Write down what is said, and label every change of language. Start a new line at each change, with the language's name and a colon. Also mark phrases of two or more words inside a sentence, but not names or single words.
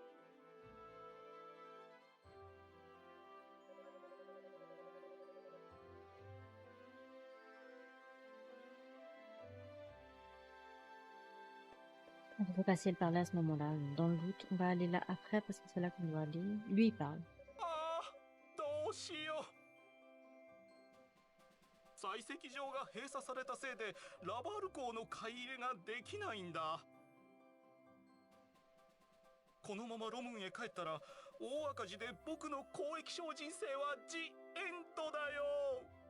French: Je sais pas si elle parlait à ce moment-là. Dans le doute, on va aller là après parce que c'est là qu'on doit aller. Lui, il parle.
Japanese: ああ、どうしよう。採石場が閉鎖されたせいでラバール港の買い入れができないんだ。このままロムンへ帰ったら大赤字で僕の交易商人生はジ・エンドだよ。